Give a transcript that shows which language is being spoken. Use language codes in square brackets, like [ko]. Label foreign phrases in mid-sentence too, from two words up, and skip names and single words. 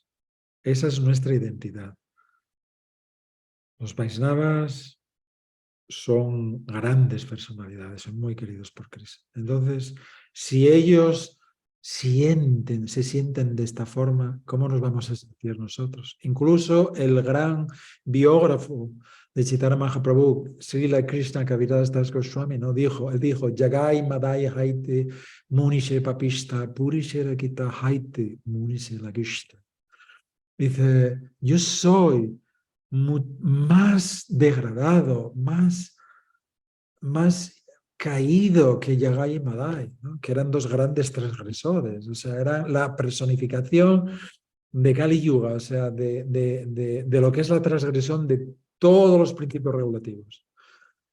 [es] Esa es nuestra identidad. Los Vaisnavas son grandes personalidades, son muy queridos por Cristo. Entonces, si ellos se sienten de esta forma, ¿cómo nos vamos a sentir nosotros? Incluso el gran biógrafo de Chaitanya Mahaprabhu, Srila Krishna Kaviraj Das Goswami, él dijo, [bn] জগাই মাধাই হৈতে মুঞি সে পাপিষ্ঠ পুরীষের কীট হৈতে মুঞি সে লঘিষ্ঠ. [es] Dice, yo soy más degradado, más caído que Yagai y Madai, ¿no? Que eran dos grandes transgresores, o sea, eran la personificación de Kali Yuga, o sea, de lo que es la transgresión de todos los principios regulativos.